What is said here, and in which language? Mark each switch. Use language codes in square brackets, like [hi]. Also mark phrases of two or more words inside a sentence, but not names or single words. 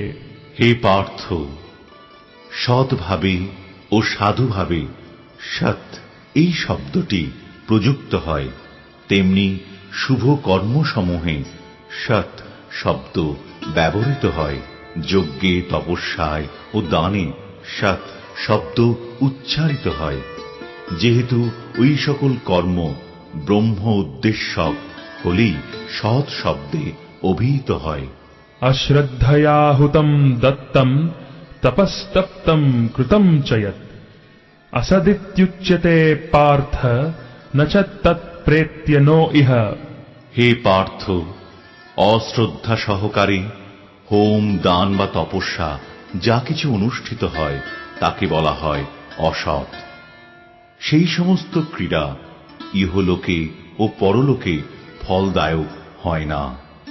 [bn] হে পার্থ, সৎভাবে ও সাধুভাবে সৎ এই শব্দটি প্রযুক্ত হয়, তেমনি শুভ কর্মসমূহে সৎ শব্দ ব্যবহৃত হয়। যজ্ঞে তপস্যায় ও দানে সৎ শব্দ উচ্চারিত হয়, যেহেতু ওই সকল কর্ম ব্রহ্ম উদ্দেশ্যক হলেই সৎ শব্দে অভিহিত হয়। [sa] अश्रद्धया हुतं दत्तं तपस्तप्तं कृतं च यत् असदित्युच्यते पार्थ न च तत्प्रेत्य नो इह। [bn] হে পার্থ, অশ্রদ্ধা সহকারে হোম দান বা তপস্যা যা কিছু অনুষ্ঠিত হয় তাকে বলা হয় অসৎ। সেই সমস্ত ক্রীড়া ইহলোকে ও পরলোকে ফলদায়ক হয় না।